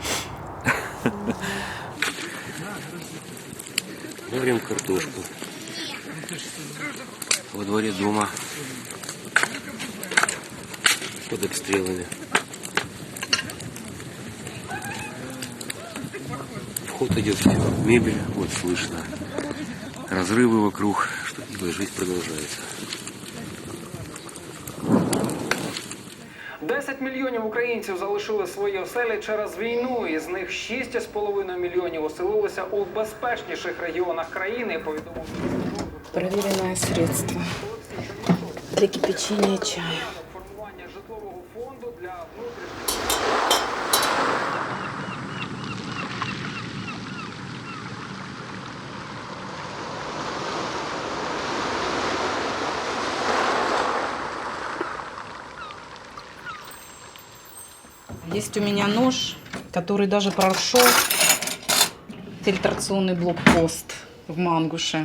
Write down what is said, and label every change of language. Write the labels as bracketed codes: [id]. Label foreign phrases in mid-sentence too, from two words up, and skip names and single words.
[ru] Варим картошку во дворе дома под обстрелами. Вход идет в мебель, вот слышно разрывы вокруг, что делать, жизнь продолжается. [uk] 10 мільйонів українців залишили свої оселі через війну. Із них 6,5 мільйонів оселилися у безпечніших регіонах країни, повідомив. [ru] Проверенное средство для кипячения чая. [uk] Формування житлового фонду для внутрішніх. [ru] Есть у меня нож, который даже прошел фильтрационный блокпост в Мангуше.